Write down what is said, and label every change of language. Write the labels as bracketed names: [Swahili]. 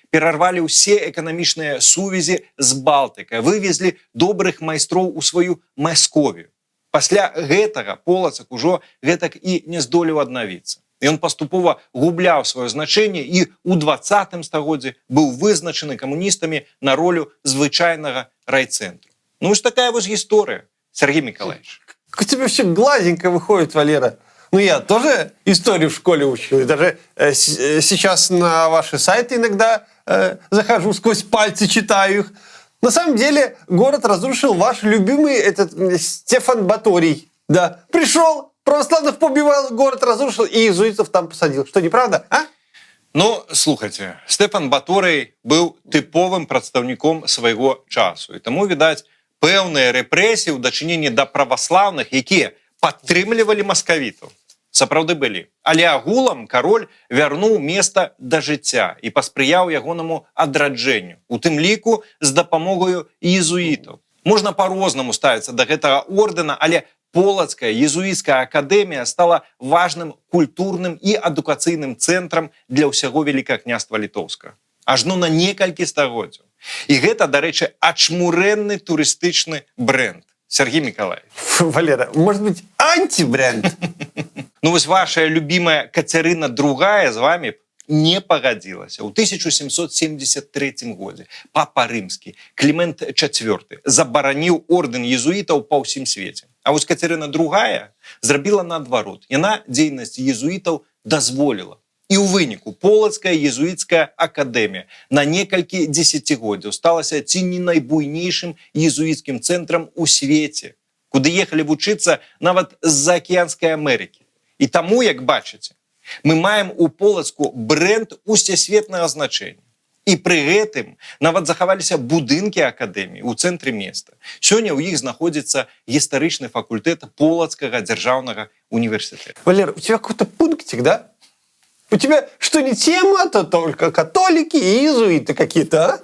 [Belarusian] Перарвалі ўсе эканамічныя сувязі з Балтыкай, вывезлі добрых майстроў у сваю Масковію. Пасля гэтага Полацак ужо гэтак і не здолеў аднавіцца. Ён паступова губляў сваё значэнне і ў 20 стагоддзі быў вызначаны камуністамі на ролю звычайнага райцэнтру. Вось такая вось гісторыя, Сергей Миколаевич. [Russian] У тебя все гладенько выходит, Валера. Я тоже историю в школе учил. И даже сейчас на ваши сайты иногда захожу, сквозь пальцы читаю их. На самом деле город разрушил ваш любимый Стефан Баторий. Да, пришел, православных побивал, город разрушил и иезуитов там посадил. Что, неправда, а? [Belarusian] Ну, слухайте, Стефан Баторый быў тыповым прадстаўніком свайго часу. І таму, відаць, пэўныя рэпрэсіі ў дачыненні да праваслаўных, якія падтрымлівалі маскавітаў, сапраўды былі. Але агулам кароль вярнуў места да жыцця і паспрыяў ягонаму адраджэнню, у тым ліку з дапамогаю иезуітаў. Можна па-рознаму ставіцца да гэтага ордэна, але Полацкая езуіцкая акадэмія стала важным культурным і адукацыйным цэнтрам для ўсяго Вялікага княства Літоўскага. Ажно на некалькі стагоддзяў. І гэта, дарэчы, ачмурэнны турыстычны бренд. Сергей Миколаевич. [Russian] Валера, может быть, антибренд? [Belarusian] Ну вось ваша любимая Кацярына II з вами не пагадзілася. У 1773 годзе папа рымскі Клімент IV забараніў ордэн езуітаў па ўсім свеце. А вось Кацярына II зрабіла наадварот. Яна дзейнасць езуітаў дазволіла. І ў выніку Полацкая езуіцкая акадэмія на некалькі дзесяцігоддзяў сталася ці не найбуйнейшым езуіцкім цэнтрам у свеце, куды ехалі вучыцца нават з-за акіянскай Амерыкі. І таму, як бачыце, мы маем у Полацку бренд усесветнага значэння. І пры гэтым нават захаваліся будынкі акадэміі ў цэнтры места. Сёння ў іх знаходзіцца гістарычны факультэт Полацкага дзяржаўнага універсітэта. [Russian] Валер, у тебя какой-то пунктик, да? У тебя что, не тема, то только католики и иезуиты какие-то, а?